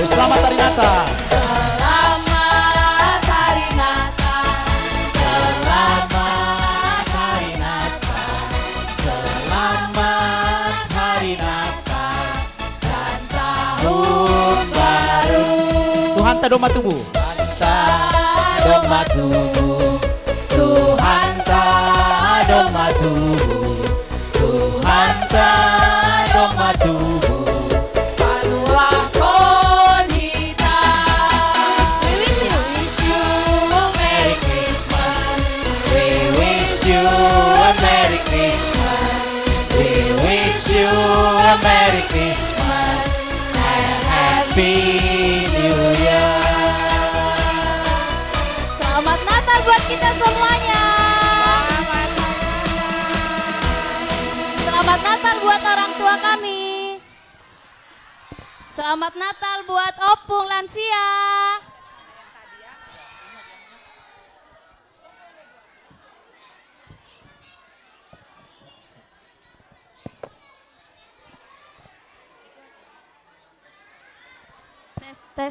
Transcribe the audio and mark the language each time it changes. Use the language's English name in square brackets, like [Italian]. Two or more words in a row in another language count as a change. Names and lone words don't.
[Indonesian] Selamat hari Natal. Selamat hari Natal, selamat hari Natal, selamat hari Natal dan tahun baru. [Batak Simalungun] Tuhan doma tubuh. Doma tubuh, Tuhan doma tubuh, Tuhan doma tubuh, paluah konita. [English] We wish you a Merry Christmas. We wish you a Merry Christmas. We wish you a Merry Christmas and Happy New Year. [Indonesian] Selamat Natal buat kita semuanya. Selamat Natal buat orang tua kami. Selamat Natal buat opung lansia. Tes.